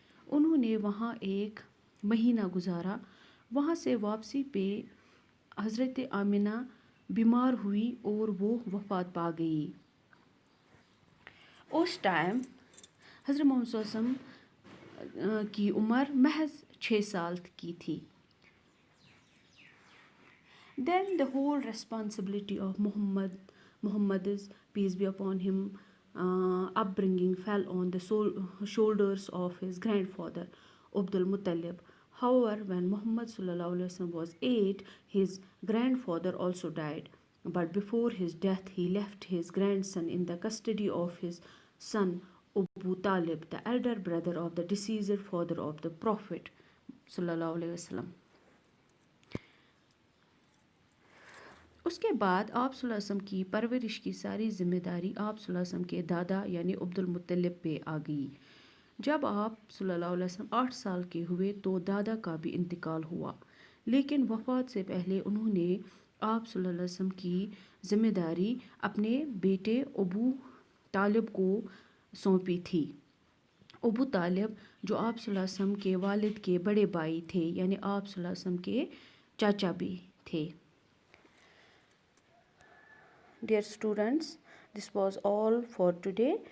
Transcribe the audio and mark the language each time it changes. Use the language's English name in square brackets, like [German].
[Urdu] انہوں نے وہاں 1 مہینہ گزارا. وہاں سے واپسی پہ حضرت آمنہ بیمار ہوئی اور وہ وفات پا گئی. اس ٹائم حضرت محمد صلی اللہ علیہ وسلم کی عمر محض 6 سال کی تھی. [English] Then the whole responsibility of Muhammad's, peace be upon him, upbringing fell on the shoulders of his grandfather Abdul Muttalib. However, when Muhammad sallallahu alaihi wasallam was 8, his grandfather also died. But before his death, he left his grandson in the custody of his son Abu Talib, the elder brother of the deceased father of the Prophet sallallahu alaihi wasallam. [Urdu] اس کے بعد آپ صلی اللہ علیہ وسلم کی پرورش کی ساری ذمہ داری آپ صلی اللہ علیہ وسلم کے دادا یعنی عبد المطلب پہ آ گئی. جب آپ صلی اللہ علیہ وسلم 8 سال کے ہوئے تو دادا کا بھی انتقال ہوا، لیکن وفات سے پہلے انہوں نے آپ صلی اللہ علیہ وسلم کی ذمہ داری اپنے بیٹے ابو طالب کو سونپی تھی. ابو طالب جو آپ صلی اللہ علیہ وسلم کے والد کے بڑے بھائی تھے، یعنی آپ صلی اللہ علیہ وسلم کے چاچا بھی تھے. [English] Dear students, this was all for today.